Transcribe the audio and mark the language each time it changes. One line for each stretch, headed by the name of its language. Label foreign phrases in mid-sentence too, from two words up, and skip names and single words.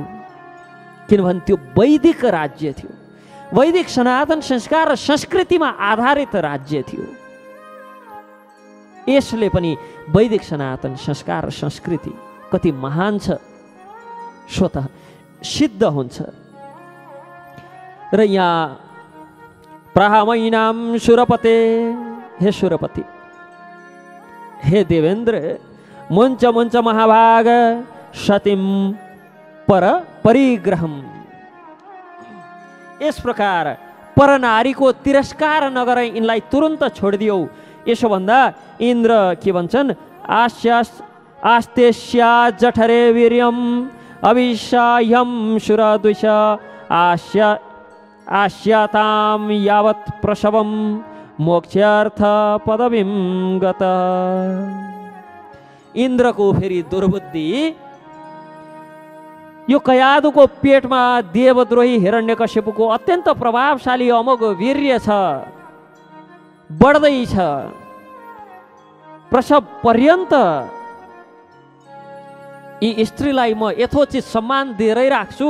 Nepali: किनभने त्यो वैदिक राज्य थियो, वैदिक सनातन संस्कार र संस्कृतिमा आधारित राज्य थियो। यसले पनि वैदिक सनातन संस्कार र संस्कृति कति महान छ स्वतः सिद्ध हुन्छ। र यहाँ
Sanskrit: प्रहामैनाम सुरपते,
Nepali: हे सुरपति, हे देवेन्द्र,
Sanskrit: मुञ्च मुञ्च महाभाग सतीम पर परिग्रहम।
Nepali: यस प्रकार पर नारीको तिरस्कार नगरे यिनलाई तुरन्त छोडिदियो। यसो भन्दा इन्द्र के भन्छन्,
Sanskrit: आस्तेस्या जठरे वीर्यम अभिशायम सुरद्विष आस्याताम यावत् प्रसवम मोक्षार्थ पदवीम गत।
Nepali: इन्द्रको फेरि दुर्बुद्धि, यो कयादुको पेटमा देवद्रोही हिरण्यकश्यपको अत्यन्त प्रभावशाली अमोघ वीर्य छ, बढ्दैछ। प्रसव पर्यन्त यी स्त्रीलाई म यथोचित सम्मान दिएरै राख्छु।